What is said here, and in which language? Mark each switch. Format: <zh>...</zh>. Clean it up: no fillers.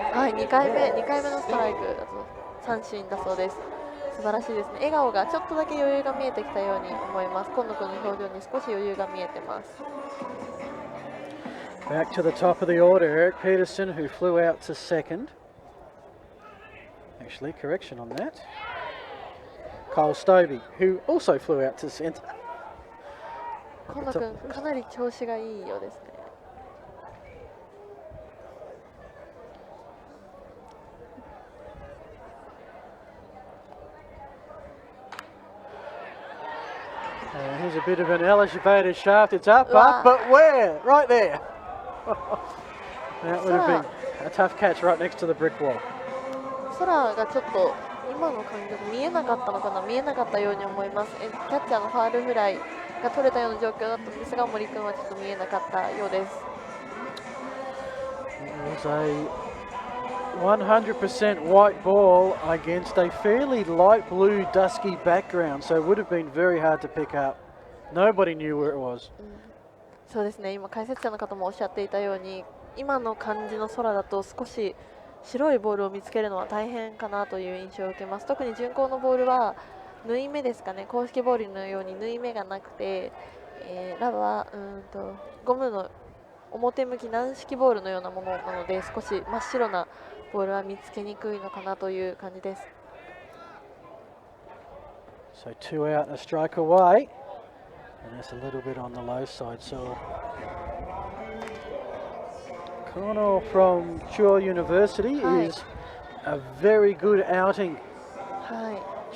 <ja>はい、2回目のストライクだと三振だそうです。素晴らしいですね。笑顔がちょっとだけ余裕が見えてきたように思います。河野君の表情に少し余裕が見えてます。</ja> <en>Back to the top of the order, Eric Peterson, who flew out to second. Actually, correction on that. Cole Stobie, who also flew out to centre.</en> <ja>今野君かなり調子がいいようですね。</ja> <en>Here's a bit of an elevated shaft. It's up, but where? Right there. That would have been a tough catch right next to the brick wall.</en> <ja>空がちょっと今の感覚見えなかったのかな、見えなかったように思います。キャッチャーのファールフライが取れたような状況だったんですが、森君はちょっと見えなかったようです。</ja> <en>It was a 100% white ball against a fairly light blue dusky background, so it would have been very hard to pick up. Nobody knew where it was.</en> <ja>そうですね、今解説者の方もおっしゃっていたように、今の感じの空だと少し白いボールを見つけるのは大変かなという印象を受けます。特に巡航のボールは縫い目ですかね、公式ボールのように縫い目がなくて、ラはゴムの表向き軟式ボールのようなものなので、少し真っ白なボールは見つけにくいのかなという感じです。</ja> <en>So 2 out and a strike away, and that's a little bit on the low side. So Kanto from Chuo University is a very good outing.</en> <ja>はい。</ja>